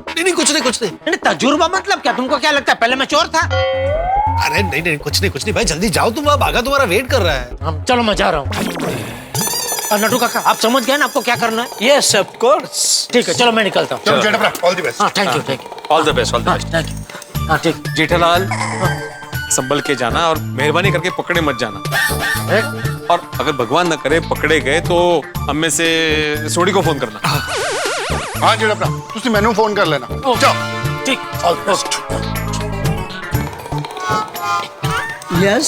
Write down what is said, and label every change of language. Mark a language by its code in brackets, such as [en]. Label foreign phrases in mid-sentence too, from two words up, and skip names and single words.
[hi] नहीं कुछ नहीं। नहीं तजुर्बा मतलब क्या? तुमको क्या लगता है पहले मैं चोर था? अरे नहीं कुछ नहीं भाई, जल्दी जाओ, तुम वहाँ भागा तुम्हारा वेट कर रहा है। चलो मैं जा रहा हूँ। नटू काका, आप समझ गए ना आपको क्या करना है? [en] yes of course. [hi] ठीक है, चलो मैं निकलता हूँ। [en] चलो जेठाप्रा, all the best. [hi] हाँ [en] thank you. all the best, all the best. thank you. [hi] हाँ ठीक। जेठालाल, संभल के जाना और मेहरबानी करके पकड़े मत जाना। और अगर भगवान न करे पकड़े गए तो हम में से सोडी को फोन करना। [pa] ਹਾਂ ਜੇਠਾਪ੍ਰਾ, ਤੁਸੀਂ ਮੈਨੂੰ ਫ਼ੋਨ ਕਰ ਲੈਣਾ। [hi] जाओ। ठीक। [en] all the best. यस।